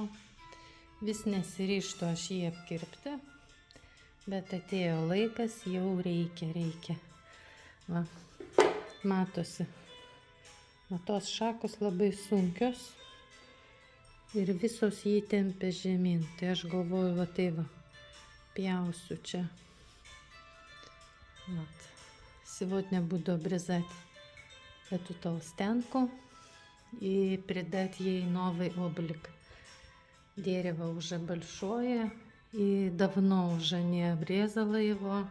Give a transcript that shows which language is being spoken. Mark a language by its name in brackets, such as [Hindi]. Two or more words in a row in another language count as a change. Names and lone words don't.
[Lithuanian] Vis nesiryžtu aš jį apkirpti, bet atėjo laikas, jau reikia. Va, matosi. Tos šakos labai sunkios ir visos jį tempia žemyn. Tai aš galvoju, va tai va, pjausiu čia. [Russian] Вот. Сегодня буду обрезать эту толстянку и придать ей новый облик. Дерево уже большое и давно уже не обрезала его.